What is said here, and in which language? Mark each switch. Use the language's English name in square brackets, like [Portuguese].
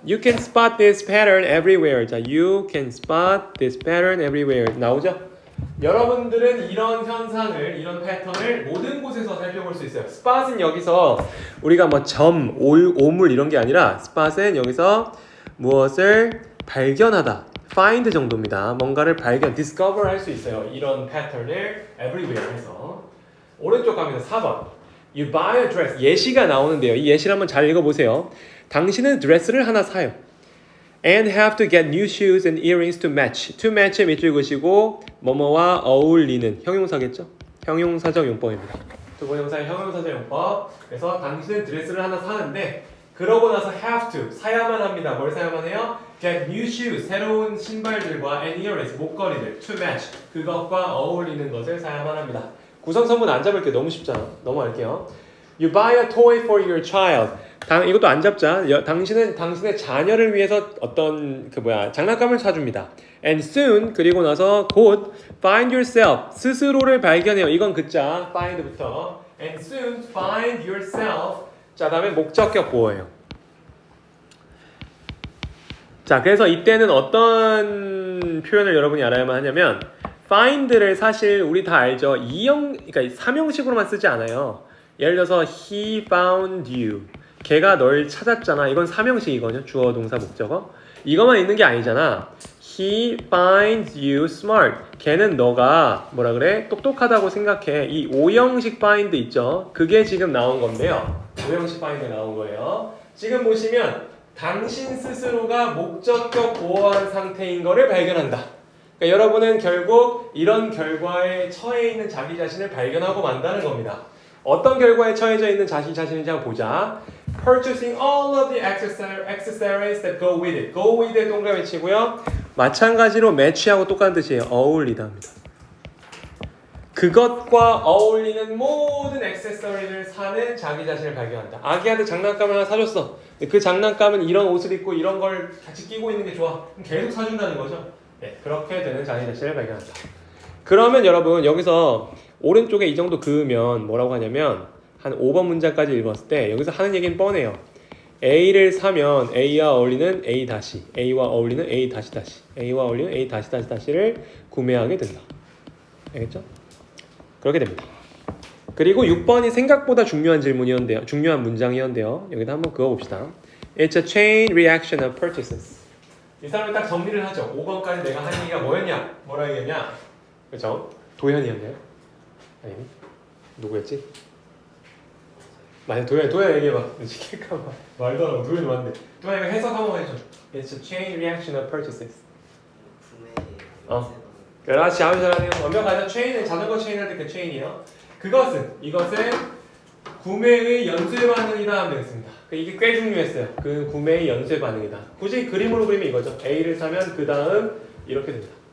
[English] You can spot this pattern everywhere. [Korean] 자, [English] you can spot this pattern everywhere. [Korean] 나오죠? 여러분들은 이런 현상을, 이런 패턴을 모든 곳에서 살펴볼 수 있어요. spot은 여기서 우리가 뭐 점, 오물 이런 게 아니라 spot은 여기서 무엇을 발견하다. find 정도입니다. 뭔가를 discover 할 수 있어요. 이런 패턴을 everywhere 해서. 오른쪽 갑니다. 4번. [English] You buy a dress. [Korean] 예시가 나오는데요. 이 예시를 한번 잘 읽어보세요. 당신은 드레스를 하나 사요. [English] And have to get new shoes and earrings to match. [Korean] To match의 밑줄 그시고 뭐뭐와 어울리는 형용사겠죠? 형용사적 용법입니다. 두 번 형사의 형용사적 용법. 그래서 당신은 드레스를 하나 사는데 그러고 나서 [English] have to [Korean] 사야만 합니다. 뭘 사야만 해요? [English] Get new shoes [Korean] 새로운 신발들과 [English] and earrings [Korean] 목걸이들 [English] to match [Korean] 그것과 어울리는 것을 사야만 합니다. 구성선문 안 잡을게요. 너무 쉽잖아. 넘어갈게요. [English] You buy a toy for your child. [Korean] 이것도 안 잡자. 당신은 당신의 자녀를 위해서 어떤 장난감을 사줍니다. [English] And soon [Korean] 그리고 나서 곧 [English] find yourself [Korean] 스스로를 발견해요. 이건 그자 find부터 [English] and soon find yourself. [Korean] 자 다음에 목적격 보어예요. 자 그래서 이때는 어떤 표현을 여러분이 알아야만 하냐면 find를 사실 우리 다 알죠. 그러니까 3형식으로만 쓰지 않아요. [English] 예를 들어서 he found you. [Korean] 걔가 널 찾았잖아. 이건 3형식이거든요. 주어, 동사, 목적어. 이것만 있는 게 아니잖아. [English] He finds you smart. [Korean] 걔는 너가 똑똑하다고 생각해. 이 5형식 find 있죠. 그게 지금 나온 건데요. 5형식 find 나온 거예요. 지금 보시면 당신 스스로가 목적격 보호한 상태인 거를 발견한다. 그러니까 여러분은 결국 이런 결과에 처해 있는 자기 자신을 발견하고 만다는 겁니다. 어떤 결과에 처해져 있는 자신인지 한번 보자. [English] Purchasing all of the accessories that go with it. Go with it [Korean] 동그라미 치고요. 마찬가지로 match하고 똑같은 뜻이에요. 어울리다 합니다. 그것과 어울리는 모든 액세서리를 사는 자기 자신을 발견한다. 아기한테 장난감을 하나 사줬어. 그 장난감은 이런 옷을 입고 이런 걸 같이 끼고 있는 게 좋아. 그럼 계속 사준다는 거죠. 네, 그렇게 되는 자기 자신을 발견한다. 그러면 여러분 여기서 오른쪽에 이 정도 그으면 뭐라고 하냐면 한 5번 문장까지 읽었을 때 여기서 하는 얘기는 뻔해요. A를 사면 A와 어울리는 A 다시 A와 어울리는 A 다시 A와 어울리는 A 다시 다시를 구매하게 된다. 알겠죠? 그렇게 됩니다. 그리고 6번이 생각보다 중요한 질문이었는데요. 중요한 문장이었는데요. 여기다 한번 그어봅시다. [English] It's a chain reaction of purchases. [Korean] 이 사람이 딱 정리를 하죠. 5번까지 내가 한 얘기가 뭐였냐? 뭐라 얘기했냐? 그렇죠? 도현이었나요? 아니 누구였지? 만약 도현 얘기해봐. 지킬까봐 말도 안 하고 도현이 맞네. 도현이가 해석 한번 해줘. [English] It's a chain reaction of purchases. [Korean] 그렇지 아주 잘하네요. 완벽하죠. 체인은 자전거 체인 할 때 그 체인이요. 이것은 구매의 연쇄 반응이다 하면 되겠습니다. 이게 꽤 중요했어요. 그 구매의 연쇄 반응이다. 굳이 그림으로 그리면 이거죠. A를 사면 그 다음 이렇게 됩니다.